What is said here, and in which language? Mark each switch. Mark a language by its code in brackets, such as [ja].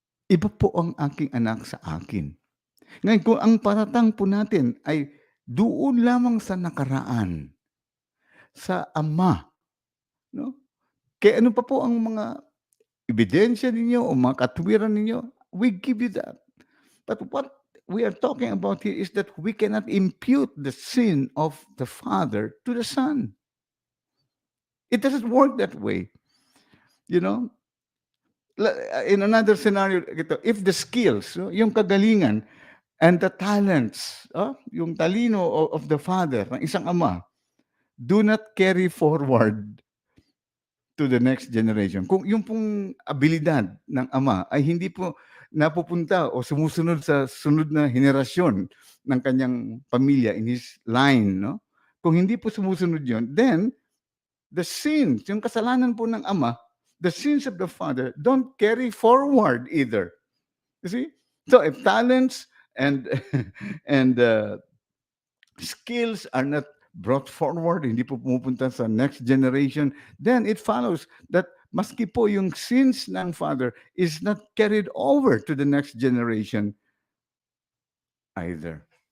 [tl] Iba po ang aking anak sa akin. Ngayon, kung ang paratang po natin ay doon lamang sa nakaraan, sa ama, no? Kaya ano pa po ang mga ebidensya ninyo o mga katwiran ninyo, [en] we give you that. But what we are talking about here is that we cannot impute the sin of the father to the son. It doesn't work that way. You know? In another scenario, if the skills, [tl] yung kagalingan, [en] and the talents, [tl] yung talino [en] of the father, [tl] ng isang ama, [en] do not carry forward to the next generation. [tl] Kung yung pong abilidad ng ama ay hindi po napupunta o sumusunod sa sunod na henerasyon ng kanyang pamilya [en] in his line, [tl] no? Kung hindi po sumusunod yon, then [en] the sins, [tl] yung kasalanan po ng ama, [en] the sins of the father don't carry forward either. You see? So if talents and and skills are not brought forward, [tl] hindi po pumupunta [en] sa next generation, then it follows that [tl] maski po yung [en] sins ng father is not carried over to the next generation either.